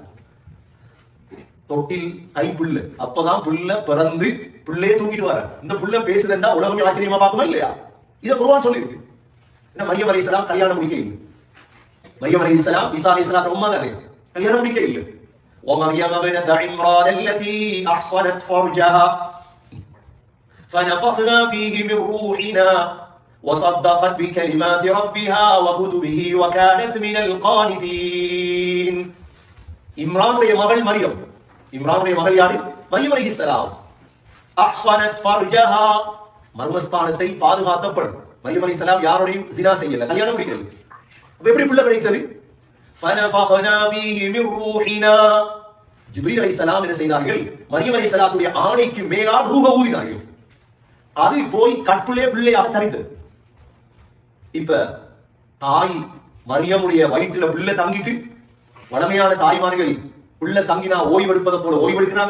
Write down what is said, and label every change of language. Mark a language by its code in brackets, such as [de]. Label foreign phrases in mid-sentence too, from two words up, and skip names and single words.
[ta] தொட்டில் கைப்புள்ள, அப்பதான் புள்ள பிறந்து புள்ளையே தூக்கிட்டு வர. இந்த புள்ள பேசுதுன்னா உலகமே ஆச்சரியமா பார்க்குமா இல்லையா? இத குர்ஆன் சொல்லிருக்கு. இந்த மரியம் அலைஹிஸ்ஸலாம் கல்யாணம் முடிக்க இல்லை. மரியம் அலைஹிஸ்ஸலாம் ஈசா அலைஹிஸ்ஸலாம் உம்மா தானே, கல்யாணம் முடிக்க இல்லை. [ar] ومريم ابنة عمران التي أحصنت فرجها فنفخنا فيه من روحنا وصدقت بكلمات ربها وكتبه وكانت من القانتين. [ta] இம்ரானுடைய மகள் மரியம். இம்ரானுடைய மகள் யாரு? மரியம் அலைஹிஸ்ஸலாம். [ar] أحصنت فرجها, [ta] மர்மஸ்தானத்தை பாதுகாத்த பெண். மரியம் அலைஹிஸ்ஸலாம் யாரோடையும் ஜினா செய்யல, கல்யாணம் முடிக்கல. அப்ப எப்படி பிள்ளை கிடைத்தது? [ar] فنفخنا فيه من روحنا. [ta] ஜிப்ரீல் அலைஹிஸ்ஸலாம் என்ன செய்தார்கள்? மரியம் அலைஹிஸ்ஸலாத்துடைய ஆணைக்கு மேலால் ரூஹ ஊதினார்கள். அது போய் கற்புலே பிள்ளையாக தரித்தது. இப்ப தாய் மரியமுடைய வயிற்றுல பிள்ளை தங்கிட்டு, வளமையான தாய்மார்கள் பிள்ளை தங்கினா ஓய்வெடுப்பதை போல ஓய்வெடுக்கிறாங்க.